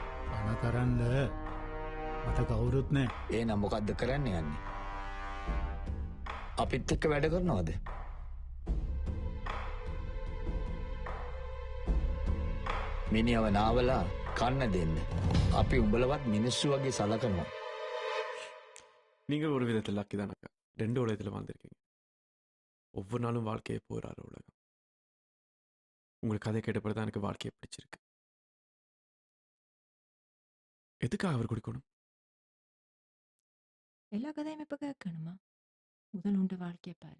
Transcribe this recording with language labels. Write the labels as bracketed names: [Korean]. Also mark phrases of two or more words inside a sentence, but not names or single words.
[Sinhala] අනතරන්න මට කවුරුත් නෑ. එහෙනම් මොකද්ද කරන්න යන්නේ? අපිත් එක්ක වැඩ කරනවද? මිනිහව නාවලා කන්න දෙන්න. අපි උඹලවත් මිනිස්සු වගේ සලකනවා. [Tamil] நீங்க ஒரு விதத்தில் லக்கி தான் அக்கா. 2 உலகத்தில் வாழ்ந்திருக்கீங்க. ஒவ்வொரு நாளும் வாழ்க்கையை போராட உலகம். உங்களுக்கு கதை கேட்டப்படி தான் எனக்கு வாழ்க்கையை பிடிச்சிருக்கு. எதுக்காக அவர் குடிக்கணும்? எல்லா கதையும் இப்ப கேட்கணுமா? முதல் உண்ட வாழ்க்கையை பாரு.